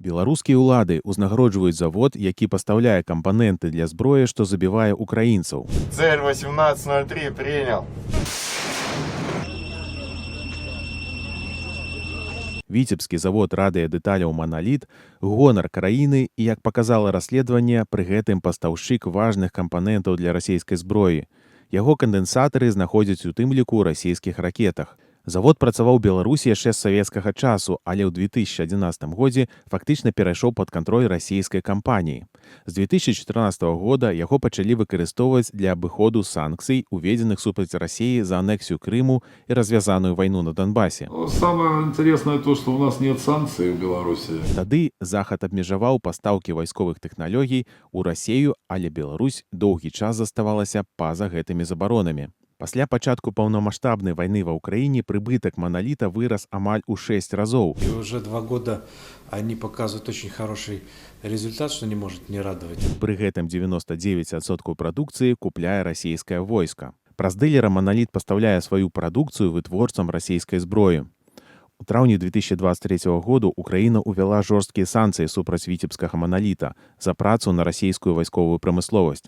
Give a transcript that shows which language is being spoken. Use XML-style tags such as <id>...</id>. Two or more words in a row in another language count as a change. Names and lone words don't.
<be>Беларускія ўлады ўзнагароджваюць завод, які пастаўляе кампаненты для зброі, што забівае украінцаў.</be> <ru>Цель 1803 принял.</ru> <be>Віцебскі завод радыёдэталяў «Маналіт» – гонар краіны і, як паказала расследаванне, пры гэтым пастаўшчык важных кампанентаў для расійскай зброі. Яго кандэнсатары знаходзяць у тым ліку ў расійскіх ракетах. Завод працаваў у Беларусі яшчэ з савецкага часу, але ў 2011 годзе фактычна перайшоў пад кантроль расійскай кампаніі. З 2014 года яго пачалі выкарыстоўваць для абыходу санкцый, уведзеных супраць Расіі за анексію Крыму і развязаную вайну на Донбасе.</be> <ru>Самое интересное то, что у нас нет санкций в Беларуси.</ru> <be>Тады Захад абмежаваў пастаўкі вайсковых тэхналогій у Расію, але Беларусь доўгі час заставалася па-за гэтымі забаронамі. Пасля пачатку паўнамаштабнай вайны ва ўкраіне прыбытак «Монолита» вырас амаль у 6 разоў.</be> <ru>И уже 2 года они показывают очень хороший результат, что не может не радовать.</ru> <be>Пры гэтым 99% прадукцыі купляе расійскае войска. Праз дылера «Монолит» пастаўляе сваю прадукцыю вытворцам расійскай зброі. У траўні 2023 году Украіна ўвяла жорсткія санкцыі супраць віцебскага «Монолита» за працу на расійскую вайсковую прамысловасць.</be>